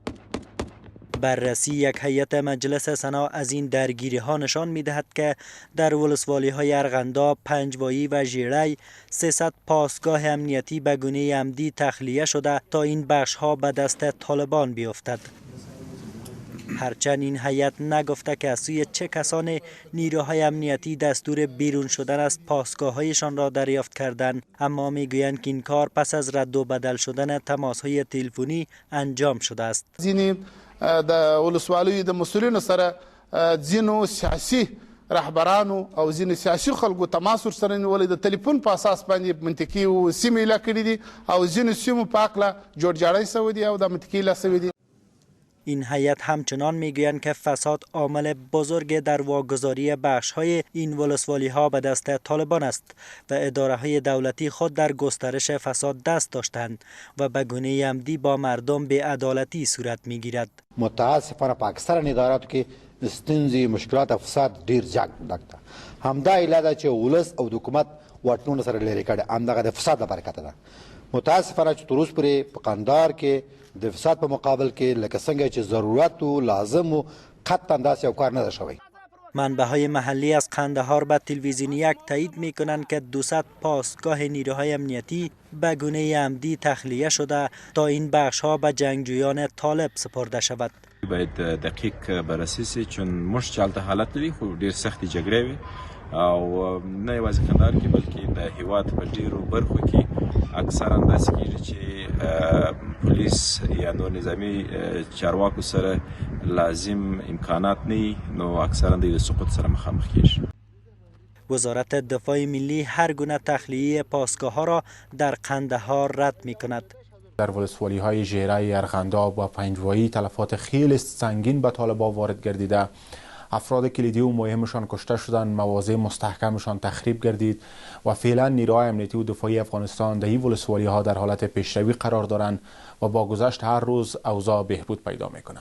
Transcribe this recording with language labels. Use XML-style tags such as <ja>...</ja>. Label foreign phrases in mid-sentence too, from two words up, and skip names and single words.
<fa>بررسی یک هیئت مجلس سنا از این درگیری‌ها نشان می‌دهد که در ولسوالی‌های ارغنداب، پنجوایی و ژیره 300 پاسگاه امنیتی به گونه عمدی تخلیه شده تا این بخش‌ها به دست طالبان بیفتد. هرچند این هیئت نگفته که از سوی چه کسان نیروهای امنیتی دستور بیرون شدن از پاسگاه‌هایشان را دریافت کردند، اما میگویند که این کار پس از رد و بدل شدن تماس‌های تلفنی انجام شده است.</fa> <ps>ځینې د ولسوالیو د مسؤلینو سره ځینو سیاسي رهبرانو او ځینې سیاسي خلکو تماس ورسره نیولی د تلیفون په اساس باندې منطقي سیمې ایله کړي دي او ځینو سیمو په هکله جوړجاړی سوی دی او د منطقي ایله سوی دی.</ps> <fa>این هیئت همچنان میگویند که فساد عامل بزرگ در واگذاری بخش‌های این ولسوالی‌ها به دست طالبان است و اداره‌های دولتی خود در گسترش فساد دست داشتند و به گونه عمدی با مردم بی‌عدالتی صورت می‌گیرد.</fa> <ps>متاسفانه په اکثره اداراتو کې ستونزې مشکلات او فساد ډیر زیات ده. همدا علت ده چې ولس او د حکومت واټنونه سره لري کړي همدغه د فساد لپاره کته ده. متاسفانه چې تر اوسه پورې په قندهار کې د فساد په مقابل کې لکه څنګه چې ضرورت و لازم و قطعا داسې یو کار نه ده شوی.</ps> <fa>منبع‌های محلی از قندهار به تلویزیون یک تایید می‌کنند که 200 پاسگاه نیروهای امنیتی به گونه عمدی تخلیه شده تا این بخش‌ها به جنگجویان طالب سپرده شود.</fa> <ps>باید دقیق بررسی شي چون موږ چې هلته حالت لري خو ډېر سختې جګړې وي او نه یوازې قندهار کې بلکې د هیواد په ډېرو برخو کې اکثرا داسې کېږي چې پولیس یا نور نظامي چارواکو سره لازم امکانات نه نو اکثرا د سقوط سره مخامخ کېږي.</ps> <fa>وزارت دفاع ملی هر گونه تخلیه پاسگاه‌ها را در قندهار رد می‌کند. در ولسوالی‌های ژیره، ارغنداب و پنجوایی تلفات خیلی سنگین به طالبان وارد گردیده. افراد کلیدی و مهمشان کشته شدند، مواضع مستحکمشان تخریب گردید و فعلا نیروهای امنیتی و دفاعی افغانستان در این ولسوالی‌ها در حالت پیشروی قرار دارند و با گذشت هر روز اوضاع بهبود پیدا می‌کنند.</fa>